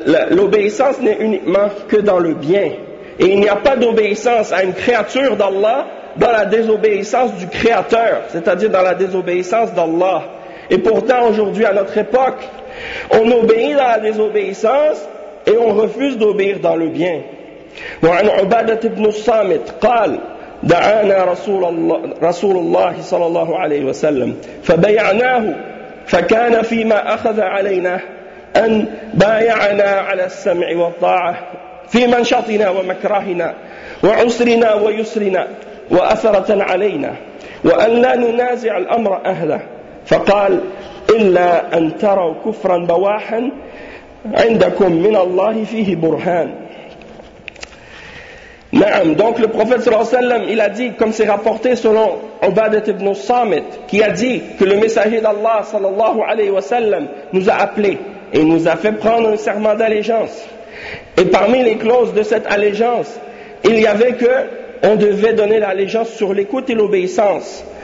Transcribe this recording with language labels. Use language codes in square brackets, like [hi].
[fr] L'obéissance n'est uniquement que dans le bien. Et il n'y a pas d'obéissance à une créature d'Allah dans la désobéissance du Créateur, c'est-à-dire dans la désobéissance d'Allah. Et pourtant, aujourd'hui, à notre époque, on obéit dans la désobéissance et on refuse d'obéir dans le bien. [ar] وعن عبادة بن الصامت قال دعانا رسول الله صلى الله عليه وسلم فبيعناه فكان فيما أخذ علينا أن بايعنا على السمع والطاعة في منشطنا ومكرهنا وعسرنا ويسرنا وأثرة علينا وأن لا ننازع الأمر أهله فقال إلا أن تروا كفرا بواحا عندكم من الله فيه برهان. Naam. [fr] Donc le prophète sallallahu alayhi wa sallam, il a dit, comme c'est rapporté selon Ubadah ibn Samit, qui a dit que le messager d'Allah sallallahu alayhi wa sallam nous a appelés et nous a fait prendre un serment d'allégeance. Et parmi les clauses de cette allégeance, il y avait que on devait donner l'allégeance sur l'écoute et l'obéissance.